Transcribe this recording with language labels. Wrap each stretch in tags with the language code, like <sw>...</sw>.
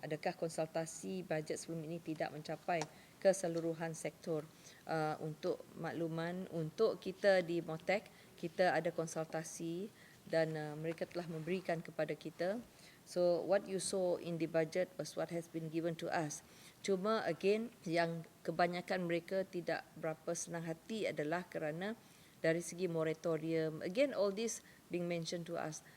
<ms>Adakah konsultasi bajet sebelum ini tidak mencapai keseluruhan sektor? Untuk makluman, untuk kita di Motac, kita ada konsultasi dan mereka telah memberikan kepada kita.</ms> <en>So what you saw in the budget was what has been given to us.</en> <ms>Cuma again, yang kebanyakan mereka tidak berapa senang hati adalah kerana dari segi moratorium.</ms> <en>Again, all this being mentioned to us.</en>